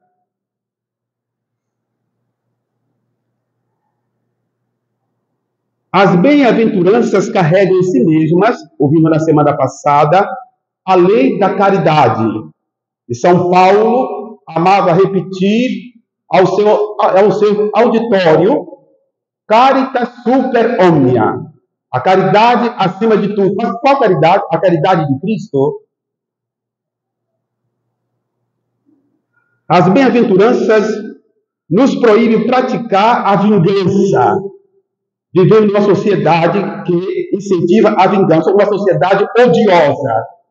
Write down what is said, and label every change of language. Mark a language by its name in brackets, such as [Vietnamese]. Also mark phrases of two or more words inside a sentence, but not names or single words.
[Portuguese] As bem-aventuranças carregam em si mesmas, ouvimos na semana passada, a lei da caridade. E São Paulo amava repetir ao seu auditório [Latin] Caritas super omnia. [Portuguese] A caridade acima de tudo. Mas qual caridade? A caridade de Cristo. As bem-aventuranças nos proíbem praticar a vingança. Vivemos numa sociedade que incentiva a vingança, uma sociedade odiosa.